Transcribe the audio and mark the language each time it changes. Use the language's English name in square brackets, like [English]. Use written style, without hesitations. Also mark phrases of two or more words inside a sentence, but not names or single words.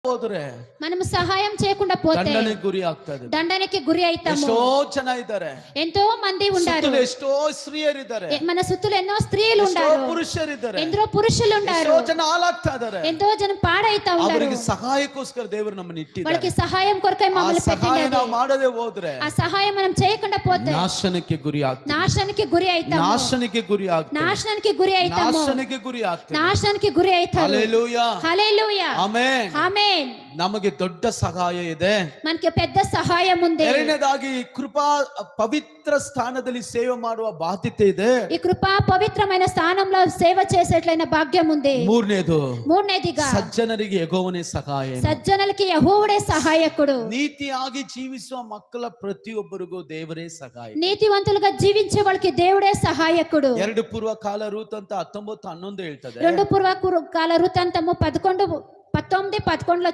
[Kannada] ಹೋದ್ರೆ [Telugu] మనము సహాయం చేయకుండా పోతే [Kannada] ದಂಡನೆಗೆ ಗುರಿ ಆಗ್ತದೆ. [Telugu] దండనకి గురి అవుతాము. [Kannada] ಎಷ್ಟೋ ಜನ ಇದ್ದಾರೆ, [Telugu] ఎంతో మంది ఉండారు, [Kannada] ಸುತ್ತಲೂ ಎಷ್ಟೋ ಸ್ತ್ರೀಯರಿದ್ದಾರೆ, [Telugu] మన సుత్తులు ఎన్నో స్త్రీలు [Kannada] ಎಷ್ಟೋ [Telugu] ఉండారు, [Kannada] ಪುರುಷರಿದ್ದಾರೆ, [Telugu] ఎందరో పురుషులు ఉండారు, [Kannada] ಎಷ್ಟೋ ಜನ ಹಾಳಾಗ್ತಾ ಇದ್ದಾರೆ. [Telugu] ఎంతో జనం పాడైతా ఉన్నారు. [Kannada] ಅವರಿಗೆ ಸಹಾಯಕ್ಕೋಸ್ಕರ ದೇವರು ನಮ್ಮನ್ನು ಇಟ್ಟಿದ್ದಾರೆ. [Telugu] వాళ్ళకి సహాయం కొరకై [Kannada] ಆ [Telugu] మమ్మల్ని [Kannada] ಸಹಾಯ [Telugu] పెట్టినది. [Kannada] ನಾವು ಮಾಡದೆ ಹೋದ್ರೆ [Telugu] ఆ సహాయం మనం చేయకుండా పోతే [Kannada] ನಾಶನಕ್ಕೆ ಗುರಿ ಆಗ್ತದೆ. [Telugu] నాశనానికి గురి అవుతాము. [Kannada] ನಾಶನಕ್ಕೆ ಗುರಿ ಆಗ್ತದೆ. [Telugu] నాశనానికి గురి అవుతాము. [Kannada] ನಾಶನಕ್ಕೆ ಗುರಿ ಆಗ್ತದೆ. [Telugu] నాశనానికి గురి అవుతాము. [Kannada] ಹಲ್ಲೆಲೂಯಾ, [Telugu] హల్లెలూయా, [Kannada] ಆಮೆನ್. [Telugu] ఆమేన్. [Kannada] ನಮಗೆ ದೊಡ್ಡ ಸಹಾಯ ಇದೆ. [Telugu] మనకి పెద్ద సహాయం ఉంది. [Kannada] ಎರಡನೇದಾಗಿ ಕೃಪಾ ಪವಿತ್ರ ಸ್ಥಾನದಲ್ಲಿ ಸೇವೆ ಮಾಡುವ ಬಾಧ್ಯತೆ ಇದೆ. [Telugu] ఈ కృప పవిత్రమైన స్థానంలో సేవ చేసేట్లైన భాగ్యం ఉంది. మూడనేదిగా [Kannada] ಸಜ್ಜನರಿಗೆ ಯೆಹೋವನೇ ಸಹಾಯ. [Telugu] సజ్జనులకి యెహోవాడే సహాయకుడు. [Kannada] ನೀತಿಯಾಗಿ ಜೀವಿಸುವ ಮಕ್ಕಳ ಪ್ರತಿಯೊಬ್ಬರಿಗೂ ದೇವರೇ ಸಹಾಯ. [Telugu] నీతివంతులుగా జీవించే వాళ్ళకి దేవుడే సహాయకుడు. [Kannada] 2 పూర్వకాಲ ರೂತ್ ಅಂತ 19:11 ಹೇಳ್ತದೆ. [Telugu] 2 పూర్వకాల వృత్తాంతము 11:11లో